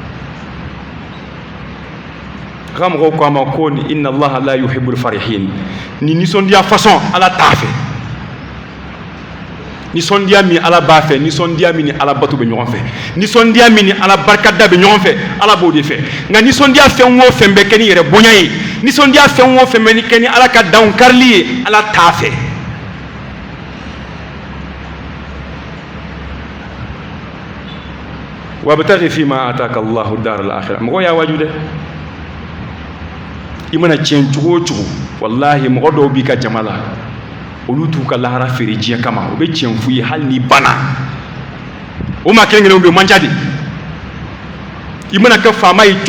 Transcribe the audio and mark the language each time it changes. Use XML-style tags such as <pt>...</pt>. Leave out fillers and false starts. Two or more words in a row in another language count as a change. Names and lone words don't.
<bm>ko ko ma ko ni</bm> <ar>إن الله لا يحب الفرحين</ar> <bm>ni nisondiya façon ala tafe nisondiya mi ala ba fe nisondiya mi ni ala batu be ɲɔgɔn fɛ nisondiya mi ni ala barkada be ɲɔgɔn fɛ ala b'o de fɛ nka nisondiya fɛn o fɛn bɛ kɛ ni yɛrɛ bonya ye nisondiya fɛn o fɛn bɛ kɛ ni ala ka danw karili ye ala t'a fɛ</bm> <ar>وابتغ فيما آتاك الله الدار الآخرة</ar> <bm>mɔgɔ y'a waju dɛ i mana tiɲɛ cogo o cogo wallahi mɔgɔ dɔw b'i ka jama la olu t'u ka lahara feere diɲɛ kama o bɛ tiɲɛ f'u ye hali ni bana o maa kelen kelenw bɛ man ca de i mana kɛ faama ye</bm>